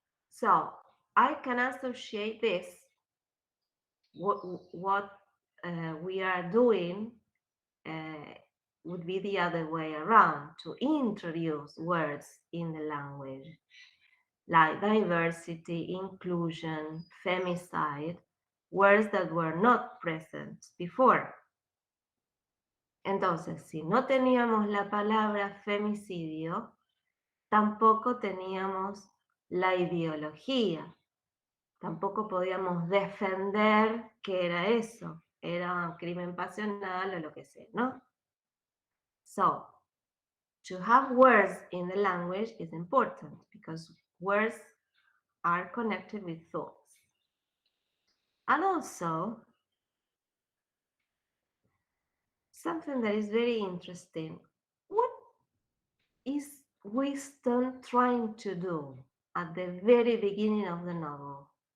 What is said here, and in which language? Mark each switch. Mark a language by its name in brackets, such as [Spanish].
[English] So I can associate this, what we are doing would be the other way around, to introduce words in the language, like diversity, inclusion, femicide, words that were not present before. [Spanish] Entonces, si no teníamos la palabra femicidio, tampoco teníamos la ideología, tampoco podíamos defender que era eso, era un crimen pasional o lo que sea, ¿no? [English] So, to have words in the language is important because words are connected with thoughts. And also, something that is very interesting, what is Winston trying to do at the very beginning of the novel?